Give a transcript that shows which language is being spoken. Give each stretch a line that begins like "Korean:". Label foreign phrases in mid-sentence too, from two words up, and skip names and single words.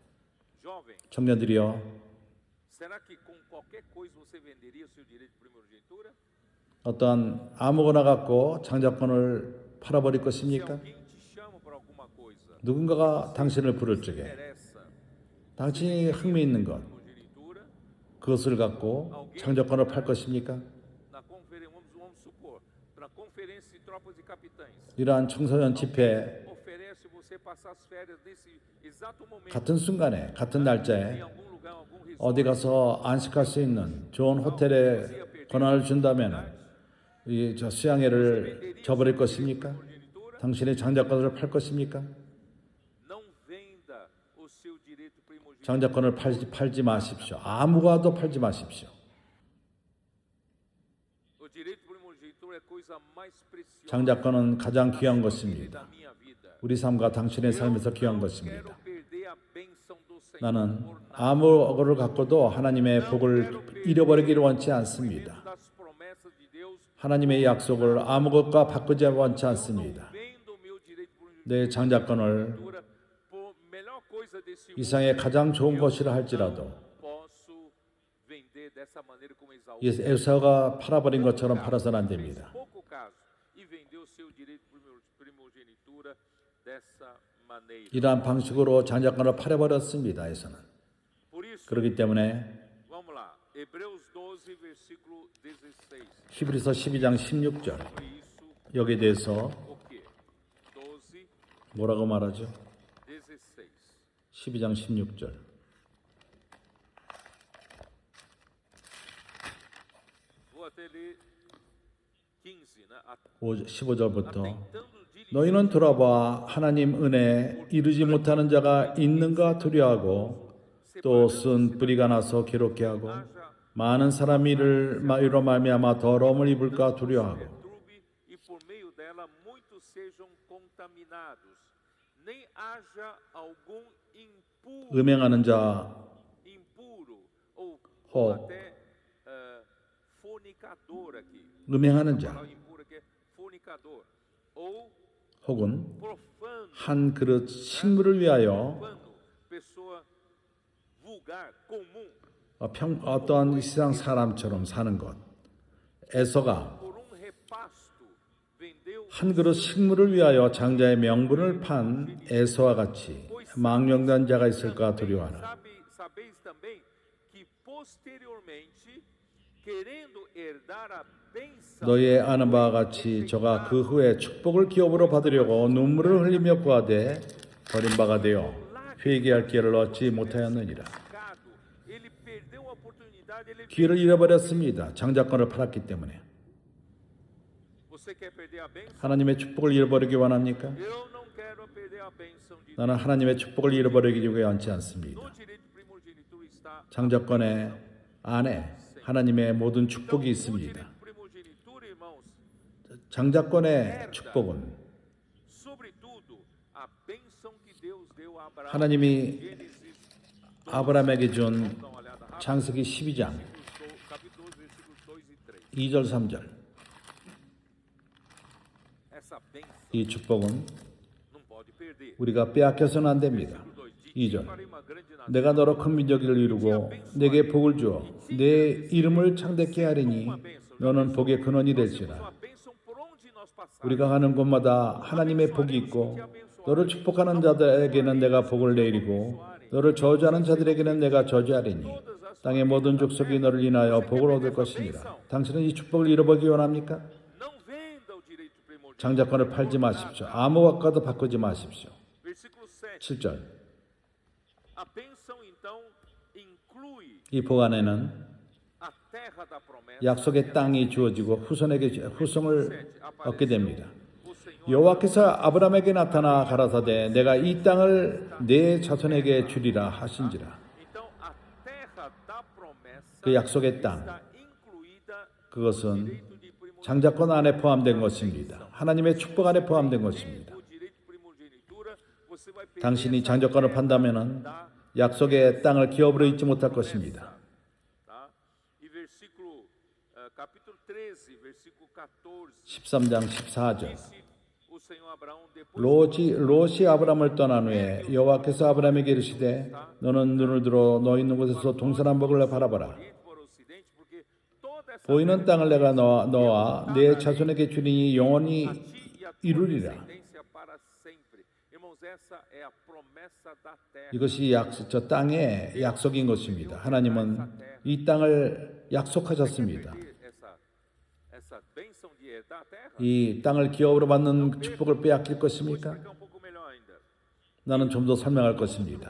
Korean: 청년들이여, 어떠한 아무거나 갖고 장자권을 팔아버릴 것입니까? 누군가가 당신을 부를 적에 당신이 흥미있는 것, 그것을 갖고 장자권을 팔 것입니까?
Portuguese: vamos supor, na conferência de tropas e capitães,
Korean: 이러한 청소년 집회
Portuguese: oferece você passar as férias nesse exato momento
Korean: 같은 순간에 같은 날짜에
Portuguese: em algum lugar, algum resort,
Korean: 어디 가서 안식할 수 있는 좋은 호텔에 권한을 준다면 저 수양회를 저버릴 것입니까? 당신의 장자권을 팔 것입니까?
Portuguese: não venda o seu direito primogênito.
Korean: 장자권을 팔지 마십시오. 아무것도 팔지 마십시오.
Portuguese: O direito primogênito é a coisa mais preciosa
Korean: 장자권은 가장 귀한 것입니다.
Portuguese: da minha vida.
Korean: 우리 삶과 당신의 삶에서 귀한
Portuguese: Quero
Korean: 것입니다.
Portuguese: perder a bênção do Senhor
Korean: 나는
Portuguese: por nada.
Korean: 아무것을 갖고도 하나님의 복을 잃어버리기를 원치 않습니다.
Portuguese: Das promessas de Deus,
Korean: 하나님의 약속을 아무것과 바꾸지 원치 않습니다.
Portuguese: vendo o meu direito primogênito
Korean: 내 장자권을
Portuguese: por melhor coisa desse
Korean: 이 세상에 가장 좋은 것이라 할지라도
Portuguese: posso vender dessa maneira como Esaú
Korean: 에사가 팔아버린 것처럼 팔아서는 안 됩니다.
Portuguese: pouco caso e vendeu seu direito primogenitura dessa maneira.
Korean: 이러한 방식으로 장자권을 팔아버렸습니다. 에사는.
Portuguese: Por isso,
Korean: 그렇기 때문에
Portuguese: vamos lá. Hebreus 12 versículo 16.
Korean: 히브리서 12장 16절
Portuguese: Por isso,
Korean: 여기에 대해서
Portuguese: o quê? 12,
Korean: 뭐라고 말하죠?
Portuguese: 16.
Korean: 12장 16절.
Portuguese: Vou até ler 15, né?
Korean: 15절부터
Portuguese: Tentando
Korean: 너희는 돌아봐 하나님 은혜 이루지 못하는 자가 있는가 두려워하고 또 쓴 뿌리가 나서 괴롭게 하고 많은 사람이 이로 말미암아 더러움을 입을까 두려워하고
Portuguese: perturbe e por meio dela muitos sejam contaminados. Nem haja algum
Korean: 음행하는 자
Portuguese: impuro ou Ho. até fornicador aqui.
Korean: 음행하는
Portuguese: A
Korean: 자
Portuguese: palavra impuro aqui é fornicador ou
Korean: 혹은
Portuguese: profano.
Korean: 한 그릇 식물을 위하여
Portuguese: Profano, pessoa vulgar, comum,
Korean: 어떠한 세상 사람처럼 사는 것. 에서가
Portuguese: por repasto vendeu
Korean: 한 그릇 식물을 위하여 장자의 명분을 판 에서와 같이 망령된 자가 있을까 두려워하라.
Portuguese: Sabeis também que posteriormente, querendo herdar a bênção,
Korean: 너희의 아는 바와 같이 저가 그 후에 축복을 기업으로 받으려고 눈물을 흘리며 구하되 버린 바가 되어 회개할 기회를 얻지 못하였느니라.
Portuguese: ele perdeu a oportunidade, ele
Korean: 기회를 잃어버렸습니다. 장자권을 팔았기 때문에.
Portuguese: Você quer perder a bênção?
Korean: 하나님의 축복을 잃어버리기 원합니까?
Portuguese: Eu não quero perder a bênção de Deus.
Korean: 나는 하나님의 축복을 잃어버리기 원치 않습니다.
Portuguese: No direito de primogenitura está
Korean: 장자권의 안에 하나님의 모든 축복이
Portuguese: no
Korean: 있습니다.
Portuguese: direito de primogenitura, irmãos,
Korean: 장자권의 축복은
Portuguese: sobretudo a bênção que Deus deu a Abraão.
Korean: 하나님이
Portuguese: Gênesis
Korean: 아브라함에게 준
Portuguese: dá uma olhada rápida.
Korean: 창세기 12장
Portuguese: Capítulo 12, versículos 2 e 3.
Korean: 2절 3절
Portuguese: Essa bênção
Korean: 이 축복은
Portuguese: não pode perder.
Korean: 우리가 빼앗겨서는 안 됩니다. 2절
Portuguese: Farei uma grande nação.
Korean: 내가 너로 큰 민족을 이루고 내게 복을 주어 내 이름을 창대케 하리니 너는 복의 근원이 될지라.
Portuguese: Uma bênção por onde nós passarmos.
Korean: 우리가 가는 곳마다 하나님의 복이 있고 너를 축복하는 자들에게는 내가 복을 내리고 너를 저주하는 자들에게는 내가 저주하리니 땅의 모든 족속이 너를 인하여 복을 얻을 것이니라. 당신은 이 축복을 잃어버리기 원합니까?
Portuguese: Não venda o direito primordial.
Korean: 장자권을 팔지 마십시오. 아무것과도 바꾸지 마십시오.
Portuguese: Versículo 7.
Korean: 7절
Portuguese: A bênção então inclui
Korean: 이 복 안에는
Portuguese: a terra da promessa.
Korean: 약속의 땅이 주어지고 후손에게 후손을 얻게 됩니다.
Portuguese: O Senhor
Korean: 여호와께서 아브라함에게 나타나 가라사대 내가 이 땅을 내 자손에게 주리라 하신지라.
Portuguese: então a terra da promessa
Korean: 그 약속의 땅
Portuguese: está incluída
Korean: 그것은
Portuguese: direito de primogenitura.
Korean: 장자권 안에 포함된 것입니다. 하나님의 축복 안에 포함된 것입니다.
Portuguese: O direito de primogenitura, você vai perder
Korean: 당신이
Portuguese: essa
Korean: 장자권을
Portuguese: terra
Korean: 판다면은
Portuguese: da
Korean: 약속의 땅을 기업으로 잊지 못할 것입니다.
Portuguese: tá? E versículo capítulo 13, versículo 14.
Korean: 13장 14절
Portuguese: Disse o Senhor a Abraão depois
Korean: 롯이 아브라함을 떠난 후에 여호와께서 아브라함에게 이르시되 너는 눈을 들어 너 있는 곳에서 동서남북을 바라봐라.
Portuguese: por ocidente, porque toda essa
Korean: 보이는 땅을 내가 너와 내 자손에게 주리니 영원히
Portuguese: ti e a tua
Korean: 이루리라.
Portuguese: descendência para sempre. Irmãos,
Korean: 이것이 저 땅의 약속인 것입니다. 하나님은 이 땅을 약속하셨습니다. 이 땅을 기업으로 받는 축복을 빼앗길 것입니까? 나는 좀 더 설명할 것입니다.